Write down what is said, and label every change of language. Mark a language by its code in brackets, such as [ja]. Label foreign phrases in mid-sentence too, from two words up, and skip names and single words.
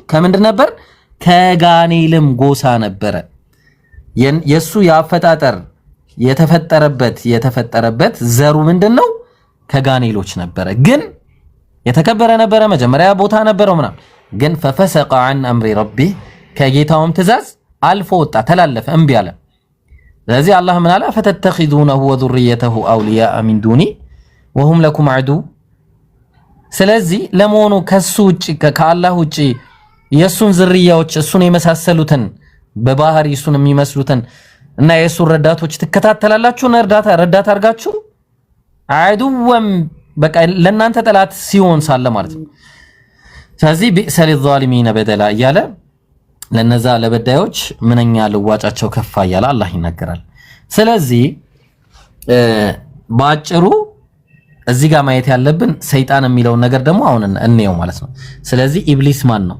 [am] ከምንድን ነበር? ከጋኔልም ጎሳ ነበረ። የሱ የአፈጣጠር የተፈጠረበት ዘሩ ምንድነው? ከጋኔሎች ነበረ። ግን የተከበረ ነበረ፣ መጀመሪያ ቦታ ነበረው ምናምን። ግን [ar] ففسق عن امر ربه [am] ከጌታውም ትእዛዝ አልፎ ወጣ፣ ተላለፈ፣ እምቢ አለ። ስለዚህ አላህ ምን አለ? [ar] أفتتخذونه وذريته اولياء من دوني وهم لكم عدو። [am] ስለዚህ ለመሆኑ ከሱ ውጪ ከአላህ ውጪ የሱን ዝርያዎች እሱን የመሳሰሉትን በባህሪ እሱን የሚመስሉትን እና የሱን ረዳቶች ትከታተላላችሁ? ረዳት አድርጋችሁ አዱወም በቃ ለእናንተ ጠላት ሲሆን ሳለ ማለት ነው። ስለዚህ [ar] بئس للظالمين بدلا [am] እያለ ለነዛ ለበዳዮች ምንኛ ልዋጫቸው ከፋ እያለ አላህ ይናገራል። ስለዚህ በአጭሩ እዚህ ጋር ማየት ያለብን ሰይጣን የሚለውን ነገር ደግሞ አሁን እንየው ማለት ነው። ስለዚህ ኢብሊስ ማን ነው?